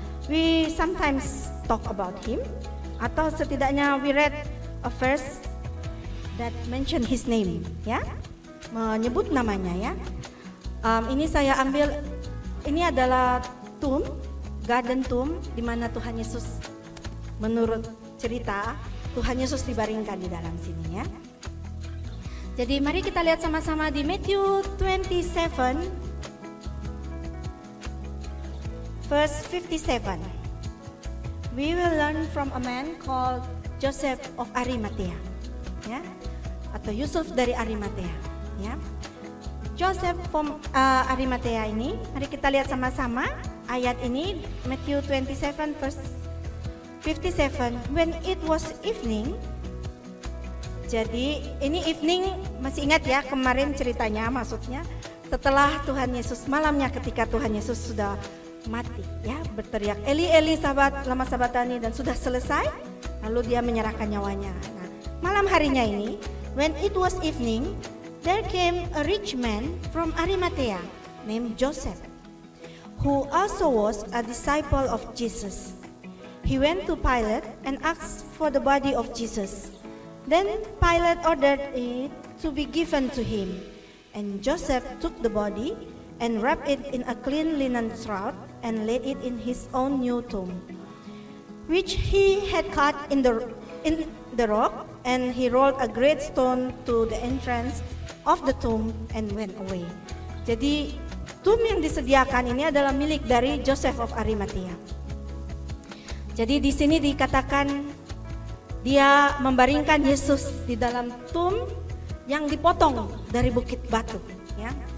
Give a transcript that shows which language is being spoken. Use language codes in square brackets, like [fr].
[en] We sometimes talk about him, [id] atau setidaknya [en] we read a verse that mention his name ya, [id] menyebut namanya ya. Ini saya ambil, ini adalah tomb, garden tomb di mana Tuhan Yesus, menurut cerita Tuhan Yesus dibaringkan di dalam sini ya. Jadi mari kita lihat sama-sama di Matthew 27 verse 57. [en] We will learn from a man called Joseph of Arimathea ya, [id] atau Yusuf dari Arimathea ya. Joseph from Arimathea ini, mari kita lihat sama-sama ayat ini, Matthew 27 verse 57. [en] When it was evening, [id] jadi ini evening, masih ingat ya kemarin ceritanya, maksudnya setelah Tuhan Yesus, malamnya ketika Tuhan Yesus sudah mati ya, berteriak Eli Eli sabat lama sabatani, dan sudah selesai, lalu dia menyerahkan nyawanya. Nah, malam harinya ini, [en] when it was evening, there came a rich man from Arimathea named Joseph, who also was a disciple of Jesus. He went to Pilate and asked for the body of Jesus. Then Pilate ordered it to be given to him, and Joseph took the body and wrapped it in a clean linen shroud and laid it in his own new tomb, which he had cut in the rock, and he rolled a great stone to the entrance of the tomb and went away. [id] Jadi tomb yang disediakan ini adalah milik dari Joseph of Arimathea. Jadi di sini dikatakan dia membaringkan Yesus di dalam tomb yang dipotong dari bukit batu, ya.